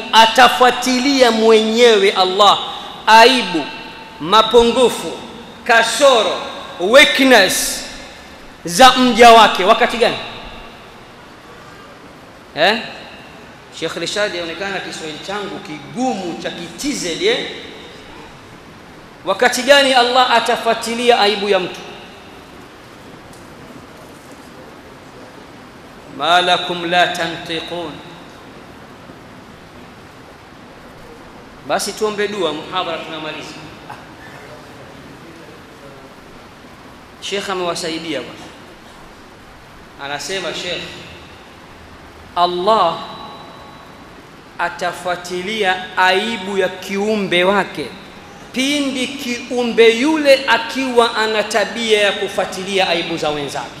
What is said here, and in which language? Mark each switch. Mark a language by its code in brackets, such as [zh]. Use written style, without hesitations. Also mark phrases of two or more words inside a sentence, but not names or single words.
[sw] Atafuatilia mwenyewe Allah aibu, mapungufu, kasoro, weakness za mja wake. Wakati gani? Sheikh Rashid yaonekana Kiswahili changu kigumu cha kitizeli. Wakati gani Allah atafuatilia aibu ya mtu? [ar] ما لكم لا تنطقون. [sw] basi tuombe dua, muhadhara tunamaliza. Sheikh amewasaidia bwana, anasema Sheikh, Allah atafuatilia aibu ya kiumbe wake pindi kiumbe yule akiwa ana tabia ya kufuatilia aibu za wenzake.